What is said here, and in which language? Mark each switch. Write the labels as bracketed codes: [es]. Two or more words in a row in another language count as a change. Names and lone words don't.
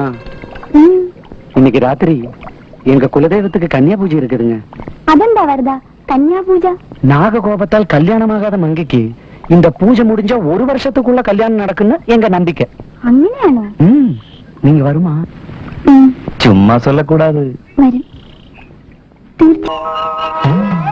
[ta] ഉം. இன்னைக்கு ராத்திரி எங்க குலதெய்வத்துக்கு கன்னியா பூஜை இருக்குதுங்க. [ml] അതെന്താ വെറുതെ കന്യാ പൂജ? [ta] நாக கோபத்தால் கல்யாணமாகாத மங்கைக்கு இந்த பூஜை முடிஞ்சா 1 வருஷத்துக்குள்ள கல்யாணம் நடக்குன்னு எங்க நம்பிக்கை. [ml] അങ്ങനെയാണോ? [ta] நீங்க வருமா? ഉം. சும்மா சொல்லக்கூடாது. [ml] വരും. തീർച്ചയായും.